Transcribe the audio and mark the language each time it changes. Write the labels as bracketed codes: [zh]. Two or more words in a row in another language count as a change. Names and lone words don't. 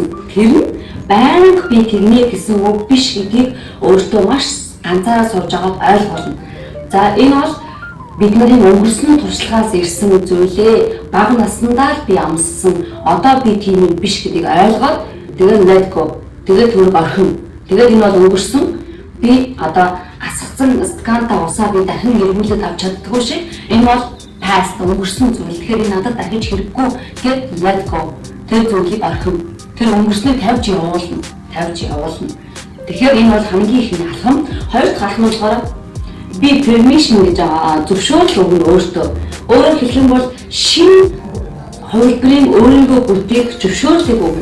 [mn] Тэр нь байнга би тэгнэ гэсэн үг биш гэдгийг өөртөө маш ганцаараа сурж байгаад ойлгуулна. За энэ бол бидний өнгөрсөн туршлагаас ирсэн зүйлээ бага наснаа л би амссан. Одоо би тийм юм биш гэдгийг ойлгоод тэгээд [en] let go. [mn] Тэгээд түрэг орхино. Тэгээд энэ бол өнгөрсөн. Би одоо асгацсан скантаа усаа би дахин эргүүлээд авч чаддгүй шиг энэ бол past өнгөрсөн зүйл. Тэгэхээр энэ надад дахиж хэрэггүй гэд [en] let go. [mn] Тэр зүйлийг орхино. Тэр өнгөрснийг тавьж явуулна. Тэгэхээр энэ бол хамгийн ихний алхам. Хоёр дахь алхам болохоор би permission гэж зөвшөөрөл өгнө өөртөө. Өөрөөр хэлэх юм бол шинэ хувилбарыг өөрийгөө бүтээх зөвшөөрлийг өгнө.